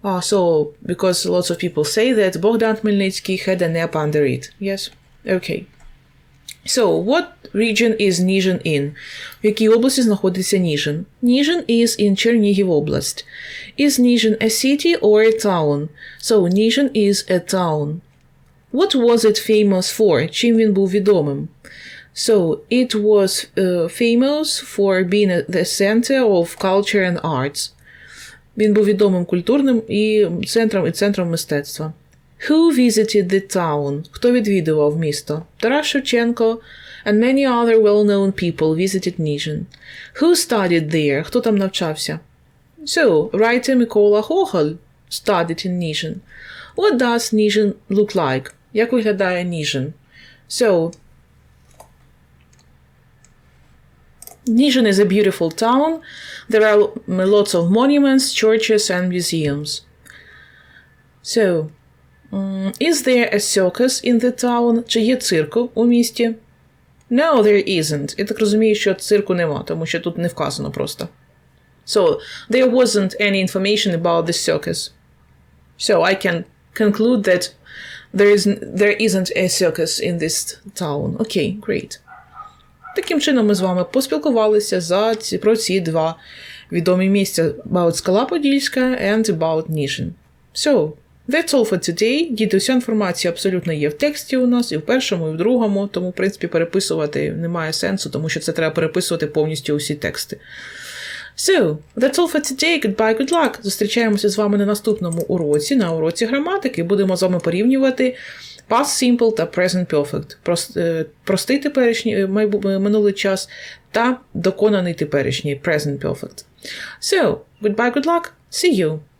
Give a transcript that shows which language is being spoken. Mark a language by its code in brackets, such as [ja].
[en] So, because lots of people say that Богдан Хмельницький had a nap under it. Yes? Okay. So, what region is Ніжин in? [uk] В якій області знаходиться Ніжин? Ніжин is in Чернігів область. [en] Is Ніжин a city or a town? So, Ніжин is a town. What was it famous for? [uk] Чим він був відомим? [en] So, it was famous for being the center of culture and arts. [uk] Він був відомим культурним і центром мистецтва. [en] Who visited the town? [uk] Хто відвідував місто? [en] Тарас Шевченко and many other well-known people visited Ніжин. Who studied there? [uk] Хто там навчався? [en] So, writer Микола Гоголь studied in Ніжин. What does Ніжин look like? [uk] Як виглядає Ніжин? [en] So, Ніжин is a beautiful town. There are lots of monuments, churches and museums. So, is there a circus in the town? [uk] Чи є цирк у місті? [en] No, there isn't. [uk] Я так розумію, що цирку нема, тому що тут не вказано просто. [en] So, there wasn't any information about the circus. So, I can conclude that there isn't a circus in this town. Okay, great. [uk] Таким чином ми з вами поспілкувалися про ці два відомі місця about Скала-Подільська and about Ніжин. [en] So, that's all for today. [uk] Діти, вся інформація абсолютно є в тексті у нас, і в першому, і в другому, тому, в принципі, переписувати немає сенсу, тому що це треба переписувати повністю усі тексти. [en] So, that's all for today. Goodbye, good luck. [uk] Зустрічаємося з вами на наступному уроці, на уроці граматики. Будемо з вами порівнювати past simple та present perfect. Простий теперішній минулий час та доконаний теперішній present perfect. [en] So, goodbye, good luck. See you.